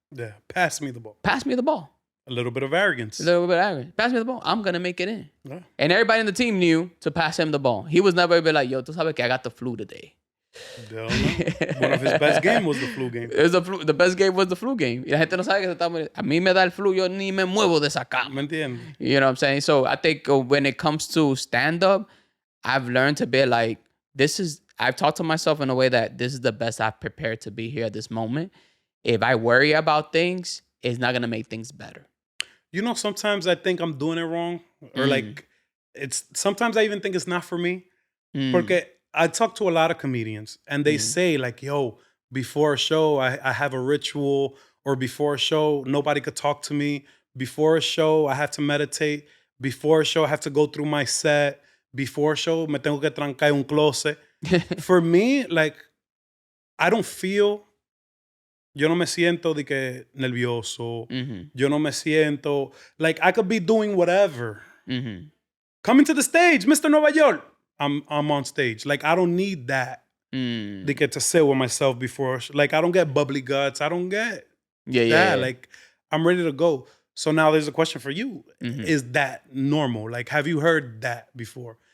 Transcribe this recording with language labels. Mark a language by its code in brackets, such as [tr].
[en] Yeah, pass me the ball. Pass me the ball. A little bit of arrogance. A little bit of arrogance. Pass me the ball. I'm going to make it in. Yeah. And everybody in the team knew to pass him the ball. He was never be like, yo, [es] tú sabes que [en] I got the flu today. One of his best games was the flu game. The best game was the flu game. [es] Y la gente no sabe que a mí me da el flu, yo ni me muevo de esa cama. ¿Me entiendes? [en] You know what I'm saying? So I think when it comes to stand-up, I've learned to be like, I've talked to myself in a way that this is the best I've prepared to be here at this moment. If I worry about things, it's not going to make things better. You know, sometimes I think I'm doing it wrong. Or like, sometimes I even think it's not for me. Porque I talk to a lot of comedians and they say like, yo, before a show, I have a ritual, or before a show, nobody could talk to me. Before a show, I have to meditate. Before a show, I have to go through my set. Before a show, [es] me tengo que trancar en un [en] closet. For me, like, I don't feel... [es] Yo no me siento de que nervioso. Yo no me siento... [en] Like, I could be doing whatever. Coming to the stage, Mr. Nueva Yol. I'm on stage. Like, I don't need that. To get to sit with myself before... Like, I don't get bubbly guts. I don't get that. Like, I'm ready to go. So now there's a question for you. Is that normal? Like, have you heard that before?